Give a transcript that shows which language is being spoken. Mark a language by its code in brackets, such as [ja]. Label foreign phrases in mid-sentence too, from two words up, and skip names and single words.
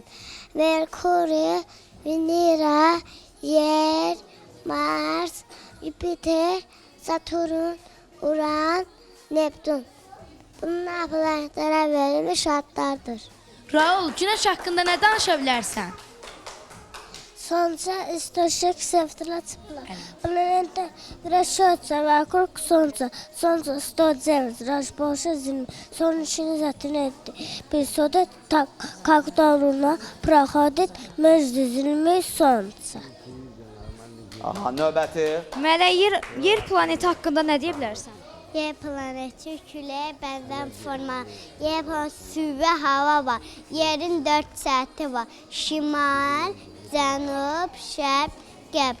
[az] Merkuri, Venera, Yer, Mars, Jüpiter, Saturn, Uran, Neptun. Bunlar planetlərə verilmiş adlardır. Raul, Günəş haqqında nə danışa bilərsən? [ru] Солнце источник света тепла. Планета вращается вокруг Солнца. Солнце 109 раз больше Земли. Солнечные затемнения происходят так, когда Луна проходит между Землей и Солнцем. [az] Aha, növbəti. Mənə yer planeti haqqında nə deyə bilərsən? Yer planeti küləyə bənzər forma. Yer planeti su və hava var. Yerin 4 səthi var. Şimal, cənub, şərq, qərb.